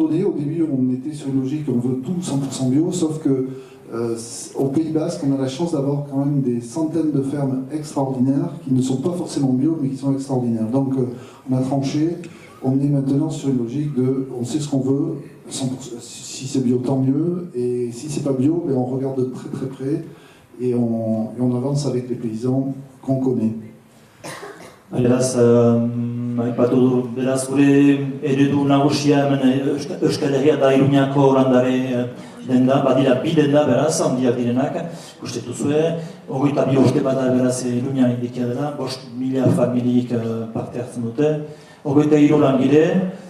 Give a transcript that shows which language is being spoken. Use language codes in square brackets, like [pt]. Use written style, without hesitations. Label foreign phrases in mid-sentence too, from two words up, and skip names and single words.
[fr] Au début, on était sur une logique, on veut tout 100% bio, sauf que au Pays Basque, on a la chance d'avoir quand même des centaines de fermes extraordinaires qui ne sont pas forcément bio, mais qui sont extraordinaires. Donc, on a tranché. On est maintenant sur une logique de, on sait ce qu'on veut, 100%, si c'est bio, tant mieux, et si c'est pas bio, ben on regarde de très très près, et on avance avec les paysans qu'on connaît. [eu] Beraz, aipatu du, beraz, gure eredu nagusia hemen Euskal Herria da Iruñako landare denda, badira bi denda beraz, handiak direnak, uste duzue, 22 urte bada beraz Iruña indikia dela, 5.000 familiek parte hartzen dute, 23 langile,